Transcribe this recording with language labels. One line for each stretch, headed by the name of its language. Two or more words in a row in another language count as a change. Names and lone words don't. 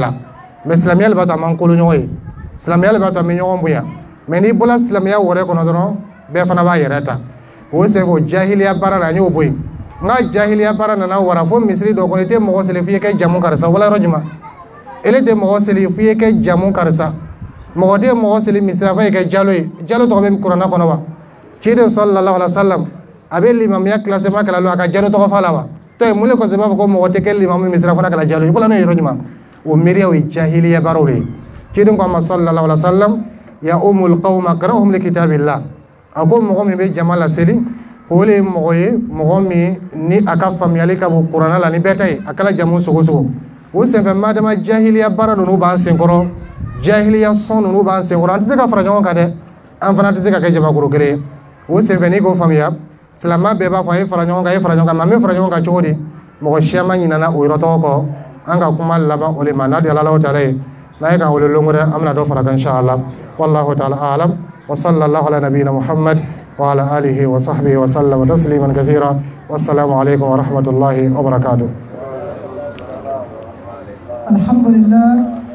Bambara: la mais silamɛya le b'a to a man kolo ɲɔgɔn ye silamɛya le b'a to a bɛ ɲɔgɔn bonya mais n'i bɔra silamɛya wɛrɛ kɔnɔ dɔrɔn bɛɛ fana b'a yɛrɛ ta o sen ko jahiliya baara la an y'o bɔ yen n ka jahiliya baara nana wara fo misiri dɔ kɔnɔ i tɛ mɔgɔ seli f'i ye kɛ jamu karisa wala yɔrɔ jumɛn ele tɛ mɔgɔ seli f'i ye kɛ jamu karisa mɔgɔ tɛ mɔgɔ seli misira f'a ye kɛ jalo ye jalo tɔgɔ bɛ kuranna kɔnɔ wa ciden
Arabic: صلى الله عليه وسلم
Bambara: a bɛ limamiya classement kɛla lo a ka jalo tɔgɔ f'a la wa to ye mun de kɔsɔn i b'a fɔ ko mɔgɔ tɛ kɛ limamu misira fana kɛla jalo ye fɔlɔ n'o ye yɔrɔ jumɛn o miiriya o ye jahiliya baaraw de ye ciden ko a ma
Arabic: صلى الله عليه وسلم يؤم القوم أقرؤهم لكتاب الله
Bambara: a ko mɔgɔ min bɛ jama laseli o le ye mɔgɔ ye mɔgɔ min ni a ka faamuyali ka bon kuranna la ni bɛɛ ta ye a kɛla jamu sogo sogo o senfɛ madama jahiliya baara ninnu b'an senkɔrɔ jahiliya sɔn ninnu b'an senkɔrɔ an tɛ se ka fara ɲɔgɔn kan dɛ an fana tɛ se ka kɛ jamakuru kelen ye o senfɛ n'i k'o faamuya silamɛ bɛɛ b'a fɔ a ye fara ɲɔgɔn kan a ye fara ɲɔgɔn kan mais an bɛ fara ɲɔgɔn kan cogo di mɔgɔ si ma ɲinana o yɔrɔ tɔgɔ kɔ an ka kuma laban o le ma n'a di Alahu Taala ye n'a ye k'an wele lon wɛrɛ an bɛna dɔ fara kan
Arabic: إن شاء الله والله تعالى أعلم وصلى الله على نبينا محمد وعلى آله وصحبه وسلم تسليما كثيرا والسلام عليكم ورحمة الله وبركاته.
Bambara: Alhamdulillah.